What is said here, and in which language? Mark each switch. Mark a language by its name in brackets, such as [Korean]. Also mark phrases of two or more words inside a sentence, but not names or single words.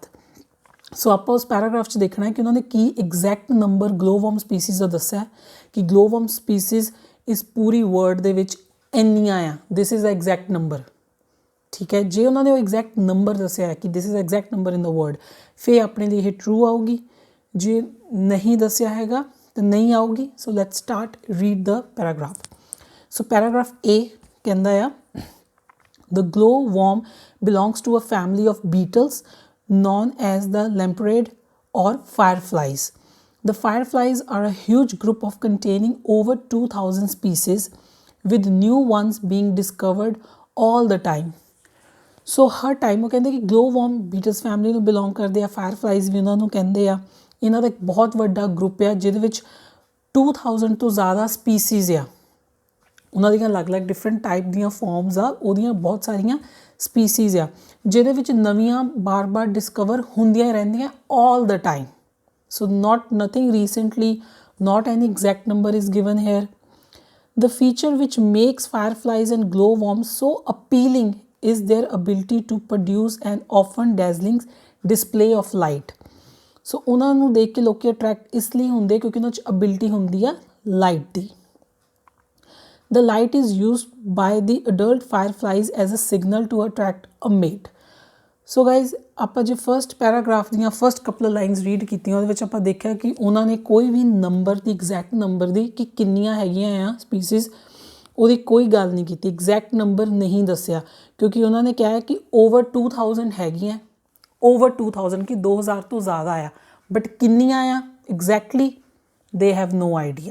[Punjabi] ਸੋ ਆਪਾਂ ਉਸ ਪੈਰਾਗ੍ਰਾਫ 'ਚ ਦੇਖਣਾ ਹੈ ਕਿ ਉਹਨਾਂ ਨੇ ਕੀ [English] exact number glowworm species [Punjabi] ਦਾ ਦੱਸਿਆ ਕਿ [English] glowworm species [Punjabi] ਇਸ ਪੂਰੀ ਵਰਡ ਦੇ ਵਿੱਚ ਇੰਨੀਆਂ ਆ. [English] this is the exact number. [Punjabi] ਠੀਕ ਹੈ, ਜੇ ਉਹਨਾਂ ਨੇ ਉਹ [English] exact number [Punjabi] ਦੱਸਿਆ ਕਿ [English] this is exact number in the word, [Punjabi] ਫਿਰ ਆਪਣੇ ਲਈ ਇਹ ਟਰੂ ਆਊਗੀ. ਜੇ ਨਹੀਂ ਦੱਸਿਆ ਹੈਗਾ ਤਾਂ ਨਹੀਂ ਆਊਗੀ. [English] so let's start read the paragraph. So paragraph A [Punjabi] ਕਹਿੰਦਾ ਆ, [English] the glowworm belongs to a family of beetles known as the lamprey or fireflies. The fireflies are a huge group of containing over 2000 species with new ones being discovered all the time. [Punjabi] So ਹਰ ਟਾਈਮ ਉਹ ਕਹਿੰਦੇ ਕਿ [English] glowworm beetles family [Punjabi] ਨੂੰ ਬਿਲੋਂਗ ਕਰਦੇ ਆ. fireflies ਵੀ ਉਹਨਾਂ ਨੂੰ ਕਹਿੰਦੇ ਆ. ਇਹਨਾਂ ਦਾ ਇੱਕ ਬਹੁਤ ਵੱਡਾ ਗਰੁੱਪ ਆ ਜਿਹਦੇ ਵਿੱਚ 2000 ਤੋਂ ਜ਼ਿਆਦਾ ਸਪੀਸੀਜ਼ ਆ. ਉਹਨਾਂ ਦੀਆਂ ਅਲੱਗ-ਅਲੱਗ [English] different type [Punjabi] ਦੀਆਂ ਫੋਰਮਸ ਆ, ਉਹਦੀਆਂ ਬਹੁਤ ਸਾਰੀਆਂ ਸਪੀਸੀਜ਼ ਆ ਜਿਹਦੇ ਵਿੱਚ ਨਵੀਆਂ ਬਾਰ-ਬਾਰ ਡਿਸਕਵਰ ਹੁੰਦੀਆਂ ਰਹਿੰਦੀਆਂ [English] all the time. so nothing recently, not any exact number is given here. The feature which makes fireflies and glowworms so appealing is their ability to produce an often dazzling display of light. [Punjabi] ਸੋ ਉਹਨਾਂ ਨੂੰ ਦੇਖ ਕੇ ਲੋਕ ਅਟਰੈਕਟ ਇਸ ਲਈ ਹੁੰਦੇ ਕਿਉਂਕਿ ਉਹਨਾਂ 'ਚ ਅਬਿਲਿਟੀ ਹੁੰਦੀ ਆ ਲਾਈਟ ਦੀ. [English] The light is used by the adult fireflies as a signal to attract a mate. So guys, [Punjabi] ਆਪਾਂ ਜੇ [English] first paragraph [Punjabi] ਦੀਆਂ [English] first couple lines read [Punjabi] ਕੀਤੀਆਂ ਉਹਦੇ ਵਿੱਚ ਆਪਾਂ ਦੇਖਿਆ ਕਿ ਉਹਨਾਂ ਨੇ ਕੋਈ ਵੀ ਨੰਬਰ ਦੀ [English] exact number [Punjabi] ਦੀ ਕਿ ਕਿੰਨੀਆਂ ਹੈਗੀਆਂ ਆ ਸਪੀਸੀਜ਼ ਉਹਦੀ ਕੋਈ ਗੱਲ ਨਹੀਂ ਕੀਤੀ. [English] exact number [Punjabi] ਨਹੀਂ ਦੱਸਿਆ ਕਿਉਂਕਿ ਉਹਨਾਂ ਨੇ ਕਿਹਾ ਕਿ ਓਵਰ 2000 ਹੈਗੀਆਂ, ਓਵਰ 2000 ਕਿ 2000 ਤੋਂ ਜ਼ਿਆਦਾ ਆ, ਬਟ ਕਿੰਨੀਆਂ ਆ [English] exactly they have no idea.